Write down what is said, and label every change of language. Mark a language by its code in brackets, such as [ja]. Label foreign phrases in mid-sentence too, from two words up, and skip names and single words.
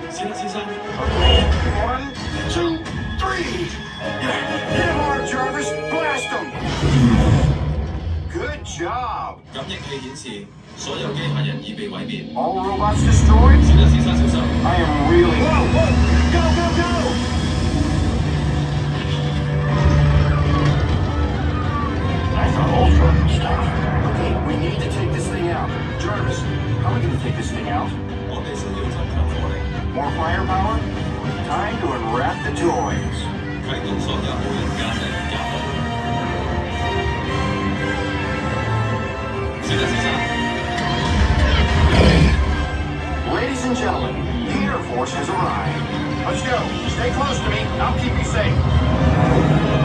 [yue] 史達先生。 [en] Okay, 1, 2, 3. Hit him hard, Jarvis. Blast him. Good job. [yue] 感應器顯示，所有機械人已被毀滅。 [en] All robots destroyed? [yue] 史達先生小心。 [en] I am really... Whoa! Go, go, go! I thought Ultron would stop. Okay, we need to take this thing out. Jarvis, how are we going to take this thing out? [yue] 我哋需要增強火力， [en] More firepower? Time to unwrap the toys. [yue] 啟動所有無人駕駛任務。史達先生。 [en] Ladies and gentlemen, the Air Force has arrived. Let's go. Stay close to me. I'll keep you safe.